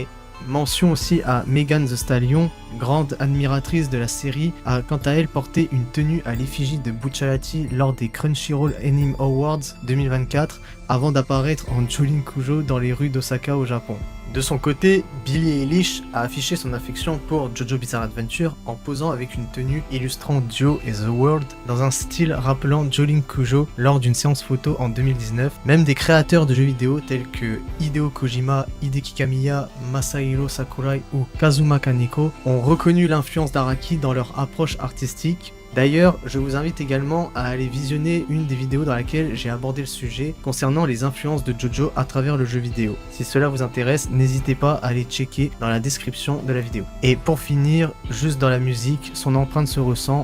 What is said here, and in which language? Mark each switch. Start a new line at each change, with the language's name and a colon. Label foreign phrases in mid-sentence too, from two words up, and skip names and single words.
French: Mention aussi à Megan Thee Stallion, grande admiratrice de la série, a quant à elle porté une tenue à l'effigie de Bucciarati lors des Crunchyroll Anime Awards 2024 avant d'apparaître en Jolin Kujo dans les rues d'Osaka au Japon. De son côté, Billie Eilish a affiché son affection pour Jojo's Bizarre Adventure en posant avec une tenue illustrant Joe et The World dans un style rappelant Jolin Kujo lors d'une séance photo en 2019. Même des créateurs de jeux vidéo tels que Hideo Kojima, Hideki Kamiya, Masahiro Sakurai ou Kazuma Kaneko ont reconnu l'influence d'Araki dans leur approche artistique. D'ailleurs, je vous invite également à aller visionner une des vidéos dans laquelle j'ai abordé le sujet concernant les influences de Jojo à travers le jeu vidéo. Si cela vous intéresse, n'hésitez pas à aller checker dans la description de la vidéo. Et pour finir, juste dans la musique, son empreinte se ressent.